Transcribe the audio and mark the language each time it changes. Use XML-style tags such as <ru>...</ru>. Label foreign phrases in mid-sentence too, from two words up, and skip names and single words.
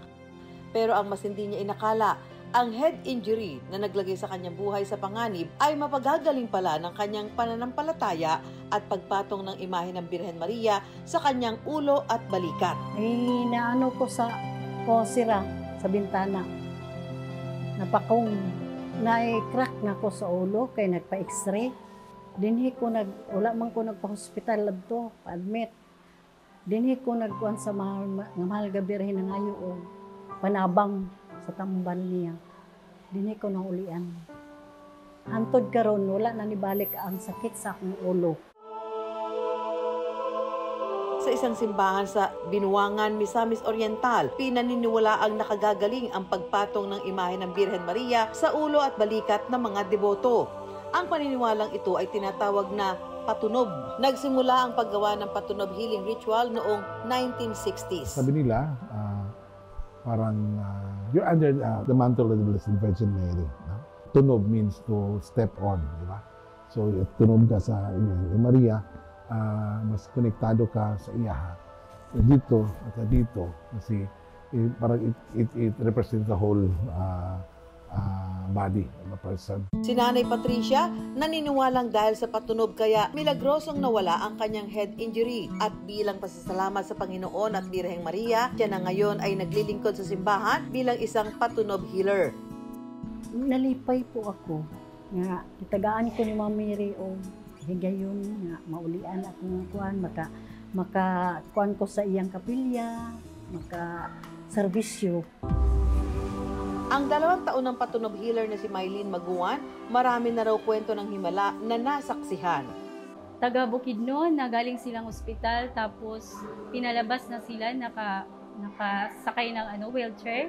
<tl>Pero ang mas hindi niya inakala, ang head injury na naglagay sa kanyang buhay sa panganib ay mapagagaling pala ng kanyang pananampalataya at pagpatong ng imahe ng Birhen Maria sa kanyang ulo at balikat.</tl> <ceb>Naano ko sa sira sa bintana. Napakong na-crack na ko sa ulo kay nagpa-x-ray. Dinhi ko wala man ko nagpa-hospital ladto, pa-admit. Dinhi ko nagkuan sa mahal nga Birhen ng ayo o panabang sa tambal niya. Dinhi ko naulian. Hantod karon wala na nibalik ang sakit sa akong ulo.</ceb> <tl>Sa isang simbahan sa Binuangan, Misamis Oriental, pinaniniwala ang nakagagaling ang pagpatong ng imahe ng Birhen Maria sa ulo at balikat ng mga deboto. Ang paniniwalang ito ay tinatawag na patunob. Nagsimula ang paggawa ng patunob</tl> <en>healing ritual</en> <tl>noong 1960s. Sabi nila, parang</tl> <en>you're under the mantle of the Blessed Virgin Mary.</en> <tl>No?</tl> <en>Tunob means to step on,</en> <tl>di ba?</tl> <ceb>So, tunob ka sa Maria, mas konektado ka sa iya.</ceb> <tl>Dito at dito, kasi parang</tl> <en>it represents the whole body of a person.</en> <tl>Si Nanay Patricia, naniniwalang dahil sa patunob kaya milagrosong nawala ang kanyang head injury. At bilang pasasalamat sa Panginoon at Birheng Maria, siya na ngayon ay naglilingkod sa simbahan bilang isang patunob healer.</tl> <ceb>Nalipay po ako nga itagaan ko ni Ma'am Mary o higayon nga maulian akong kuan maka kuan ko sa iyang kapilya, maka serbisyo.</ceb> <tl>Ang 2 taon ng patunob healer na si Mylene Maguan, marami na raw kwento ng himala na nasaksihan. Taga Bukidnon, na galing silang ospital, tapos pinalabas na sila, nakasakay ng wheelchair.</tl>